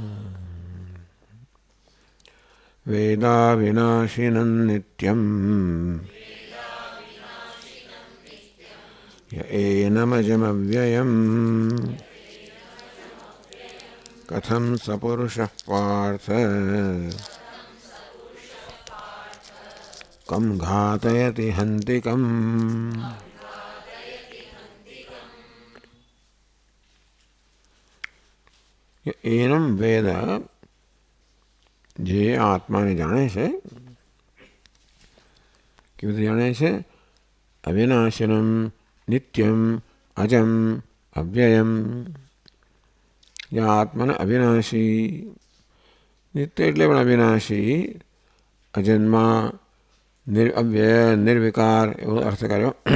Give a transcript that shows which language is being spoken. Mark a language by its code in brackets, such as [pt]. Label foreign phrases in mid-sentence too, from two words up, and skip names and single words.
[sa] वेदाविनाशिनं नित्यं य एनमजमव्ययम् कथं स पुरुषः पार्थ कं घातयति हन्तिकम्। एनम वेद [gu] જે આત્માને જાણે છે કેવી રીતે જાણે છે? [sa] અવિનાશનમ નિત્યમ અજમ અવ્યયમ. [gu] જ્યાં આત્માને અવિનાશી, નિત્ય એટલે પણ અવિનાશી, અજન્મા, અવ્યય, નિર્વિકાર એવો અર્થ કર્યો.